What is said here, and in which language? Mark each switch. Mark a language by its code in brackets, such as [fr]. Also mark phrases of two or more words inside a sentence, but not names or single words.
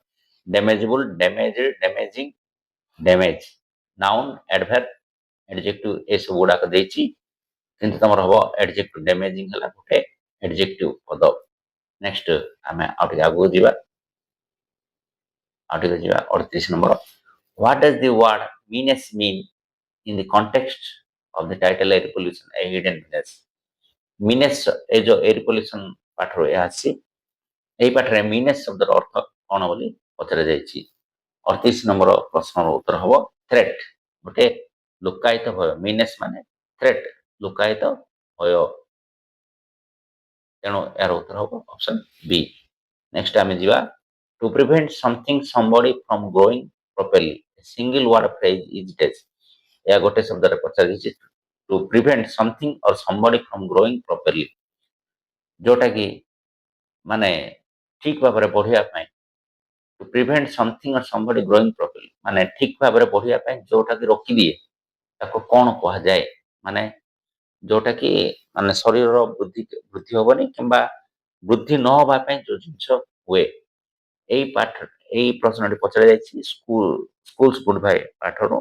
[en] damageable, damaged, damaging, damage. noun, adverb, adjective [or] ଏସବୁ ଗୁଡାକ ଦେଇଛି, କିନ୍ତୁ ତମର ହବ ଆଡଜେକ୍ଟିଭ। ଡ୍ୟାମେଜିଂ ହେଲା ଗୋଟେ ଆଡଜେକ୍ଟିଭ ପଦ। ନେକ୍ସଟ ଆମେ ଆଉ ଟିକେ ଆଗକୁ ଯିବା। 38 ନମ୍ବର। [en] What does the word meanness mean in the context of the title air pollution a hidden menace? [or] meanness ଏ ଯୋଉ [en] air pollution [or] ପାଠରୁ ଏହା ଆସିଛି। ଏହି ପାଠରେ meanness ଶବ୍ଦର ଅର୍ଥ କଣ ବୋଲି ପଚରାଯାଇଛି। 38 ନମ୍ବର ପ୍ରଶ୍ନର ଉତ୍ତର ହବ ଥ୍ରେଟ, ଗୋଟେ ଲୁକାୟିତ ଭୟ। meanness ମାନେ ଥ୍ରେଟ, ଲୁକାୟିତ ଭୟ। ତେଣୁ ଏହାର ଉତ୍ତର ହବ [en] option B. [or] ନେକ୍ସଟ ଆମେ ଯିବା [en] to prevent something somebody from growing properly a single word phrase is this। [or] ଏହା ଗୋଟେ ଶବ୍ଦରେ ପଚରାଯାଇଛି [en] to prevent something or somebody from growing properly, [or] ଯୋଉଟା କି ମାନେ ଠିକ ଭାବରେ ବଢିବା ପାଇଁ। [en] to prevent something or somebody growing properly [or] ମାନେ ଠିକ ଭାବରେ ବଢିବା ପାଇଁ ଯୋଉଟା କି ରୋକିଦିଏ ତାକୁ କଣ କୁହାଯାଏ? ମାନେ ଯୋଉଟା କି ମାନେ ଶରୀରର ବୃଦ୍ଧି ହବନି କିମ୍ବା ବୃଦ୍ଧି ନ ହବା ପାଇଁ ଯୋଉ ଜିନିଷ ହୁଏ। ଏଇ ପ୍ରଶ୍ନଟି ପଚରା ଯାଇଛି ସ୍କୁଲ ଗୁଡ୍ ଭାଇ ପାଠରୁ।